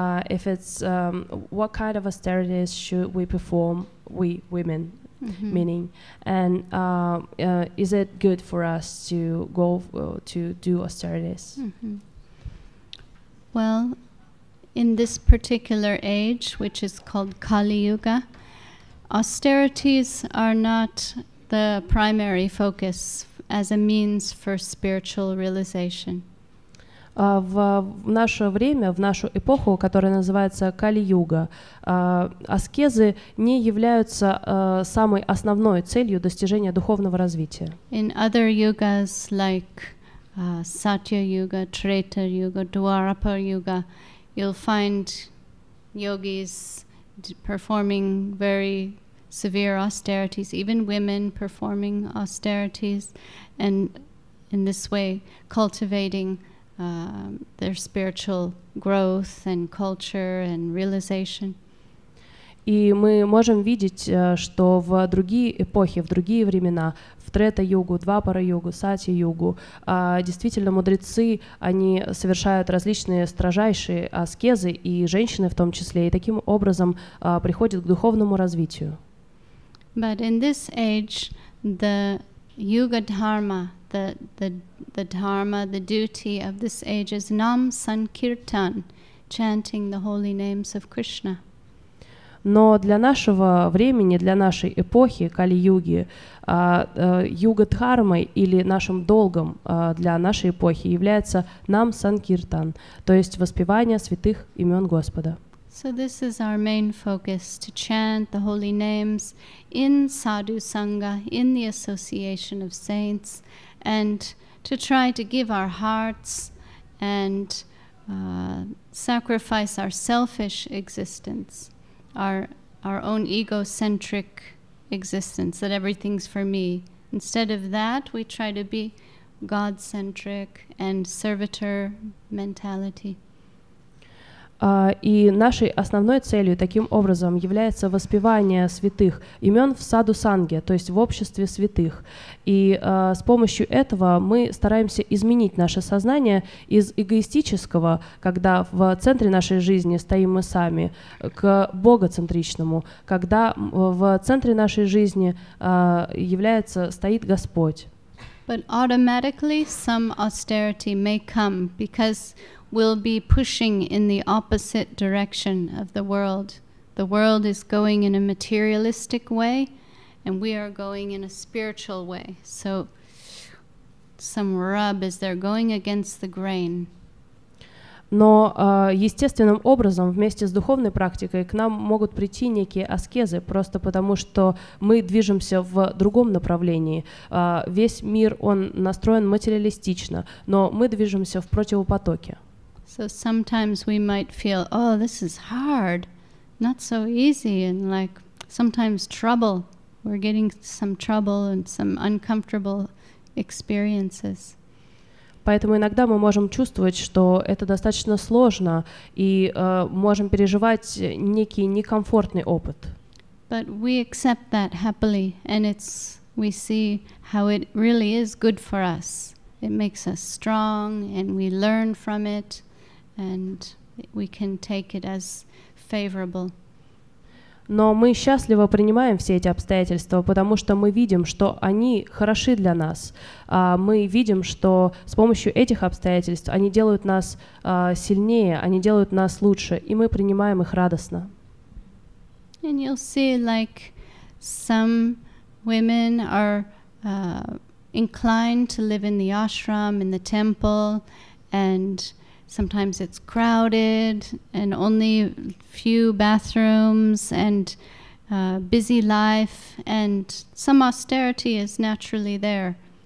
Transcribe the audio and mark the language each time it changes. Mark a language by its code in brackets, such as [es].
[en] If it's what kind of austerities should we perform, we women, meaning, and is it good for us to go to do austerities? Well, in this particular age, which is called Kali Yuga, austerities are not the primary focus as a means for spiritual realization. [ru] В наше время, в нашу эпоху, которая называется Кали-юга, аскезы не являются самой основной целью достижения духовного развития. [en] In other yugas like Satya Yuga, Treta Yuga, Dwarapa Yuga, you'll find yogis performing very severe austerities, even women performing austerities, and in this way cultivating their spiritual growth and culture and realization. [ru] И мы можем видеть, что в другие эпохи, в другие времена, в Трета-югу, Двапара-югу, Сати-югу, действительно мудрецы, они совершают различные строжайшие аскезы, и женщины в том числе, и таким образом приходят к духовному развитию. [en] But in this age, the yuga dharma, the dharma, the duty of this age is Nam Sankirtan, chanting the holy names of Krishna. [ru] Но для нашего времени, для нашей эпохи Кали-юги, юга-дхармой или нашим долгом для нашей эпохи является Нам Санкиртан, то есть воспевание святых имен Господа. [en] So this is our main focus, to chant the holy names in sadhu sangha, in the association of saints, and to try to give our hearts and sacrifice our selfish existence, our own egocentric existence, that everything's for me. Instead of that, we try to be God-centric and servitor mentality. [ru] И нашей основной целью таким образом является воспевание святых имен в саду-санге, то есть в обществе святых. И с помощью этого мы стараемся изменить наше сознание из эгоистического, когда в центре нашей жизни стоим мы сами, к богоцентричному, когда в центре нашей жизни стоит Господь. [en] But automatically some austerity may come because will be pushing in the opposite direction of the world. The world is going in a materialistic way, and we are going in a spiritual way. So some rub as they're going against the grain. [ru] Но естественным образом вместе с духовной практикой к нам могут прийти некие аскезы, просто потому что мы движемся в другом направлении. Весь мир, он настроен материалистично, но мы движемся в противопотоке. [en] So sometimes we might feel, oh, this is hard, not so easy, and like sometimes trouble. We're getting some trouble and some uncomfortable experiences. [ru] Поэтому иногда мы можем чувствовать, что это достаточно сложно, и можем переживать некий некомфортный опыт. [en] But we accept that happily, and we see how it really is good for us. It makes us strong, and we learn from it, and we can take it as favorable. [ru] Но мы счастливо принимаем все эти обстоятельства, потому что мы видим, что они хороши для нас. Мы видим, что с помощью этих обстоятельств они делают нас сильнее, они делают нас лучше, и мы принимаем их радостно. [en] And you'll see, like, some women are inclined to live in the ashram, in the temple, and sometimes it's crowded and only few bathrooms and busy life, and some austerity is naturally there.